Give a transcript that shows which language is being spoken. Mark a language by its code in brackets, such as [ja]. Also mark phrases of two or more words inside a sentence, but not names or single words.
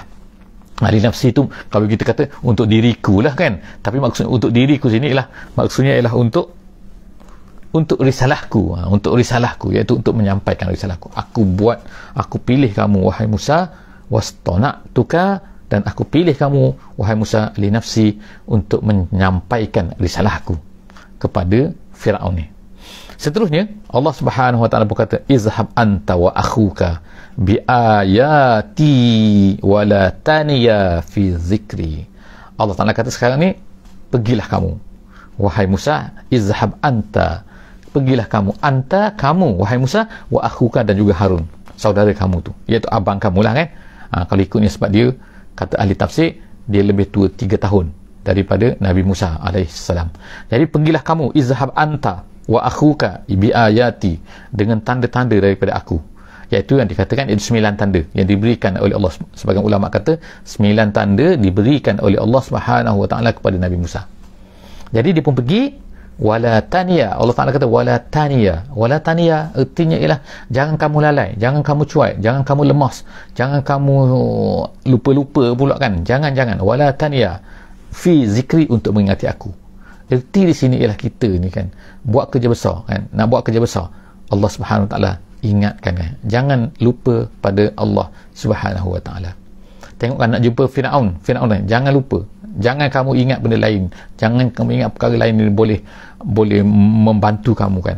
[ar] لنفسي [ms] tu kalau kita kata untuk diriku lah kan, tapi maksudnya untuk diriku sini ialah, maksudnya ialah untuk risalahku, untuk risalahku, iaitu untuk menyampaikan risalahku. Aku pilih kamu wahai Musa, wastana'tuka, dan aku pilih kamu wahai Musa [ar] لنفسي, [ms] untuk menyampaikan risalahku kepada Firaun ni. Seterusnya [ar] الله سبحانه وتعالى [ms] berkata [ar] اذهب أنت وأخوك بآياتي ولا تنيا في ذكري. الله تعالى [ms] kata sekarang ni, pergilah kamu wahai Musa, [ar] اذهب أنت, [ms] pergilah kamu, anta kamu wahai Musa, [ar] وأخوك [ms] dan juga Harun, saudara kamu tu, iaitu abang kamu lah kan. Kalau ikutnya sebab dia, kata ahli tafsir, dia lebih tua 3 tahun daripada Nabi Musa alaihissalam. Jadi pergilah kamu, [ar] اذهب أنت وأخوك بآياتي, [ms] dengan tanda-tanda daripada aku, iaitu yang dikatakan itu 9 tanda yang diberikan oleh Allah. Sebagian ulama kata 9 tanda diberikan oleh [ar] الله سبحانه وتعالى [ms] kepada Nabi Musa. Jadi dia pun pergi, [ar] ولا تنيا. الله تعالى [ms] kata [ar] ولا تنيا. ولا تنيا [ms] artinya ialah jangan kamu lalai, jangan kamu cuai, jangan kamu lemas, jangan kamu lupa-lupa pula kan. Jangan [ar] ولا تنيا في ذكري, [ms] untuk mengingati aku. Erti di sini ialah kita ni kan buat kerja besar kan, nak buat kerja besar, [ar] الله سبحانه وتعالى [ms] ingatkan kan, jangan lupa pada [ar] الله سبحانه وتعالى. [ms] Tengok kan nak jumpa Firaun kan, jangan lupa, jangan kamu ingat benda lain, jangan kamu ingat perkara lain yang boleh membantu kamu kan.